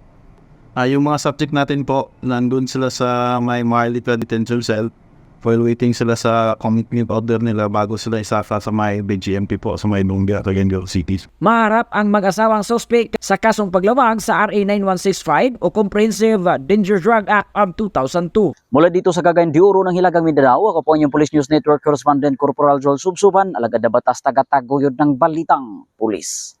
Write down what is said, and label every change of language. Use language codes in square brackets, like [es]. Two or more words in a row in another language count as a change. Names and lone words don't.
[tl] Yung mga subject natin po, nandun sila sa may Marlita Detention Cell [en] while waiting [tl] sila sa [en] commitment order [tl] nila bago sila isasa sa may BGMP po sa may Lumbia, Cagayan de Oro City. Maharap ang mag-asawang suspect sa kasong paglawag sa RA 9165 o Comprehensive Danger Drug Act of 2002. Mula dito sa Cagayan de Oro ng Hilagang Mindanao, ako po ang Police News Network Correspondent Corporal Joel Subsuban, alagad na batas taga-taguyod ng Balitang Pulis.